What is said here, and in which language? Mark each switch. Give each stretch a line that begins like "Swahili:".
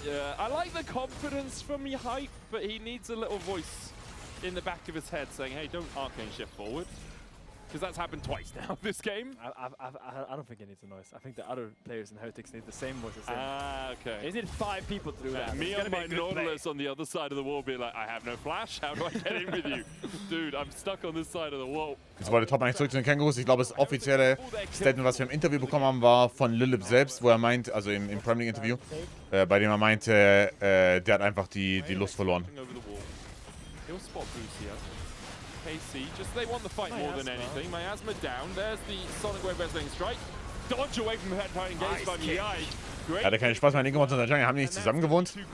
English: Yeah, I like the confidence from Hype, but he needs a little voice in the back of his head saying, hey, don't arcane shift forward. Because that's happened twice now this game. I don't think he needs a noise. I think the other players in Heretics need the same voice as him. Ah, okay. They need 5 people to do that. Me and my Nautilus on the other side of the wall being like, I have no flash, how do I get in with you? Dude, I'm stuck on this side of the wall.
German: Jetzt wollte Top eigentlich zurück zu den Kängurus. Ich glaube, das offizielle Statement, was wir im Interview bekommen haben, war von Lilip selbst, wo er meint, also im Premier League Interview, bei dem er meinte, der hat einfach die Lust verloren.
English: He'll spot boost here. KC, just they want the fight more than anything. Miasma down. There's the Sonic Wave Wrestling Strike. Dodge away from the head engaged by Miyai.
German: Er hatte keinen Spaß, mein Link und der Jungle haben nicht zusammen gewohnt.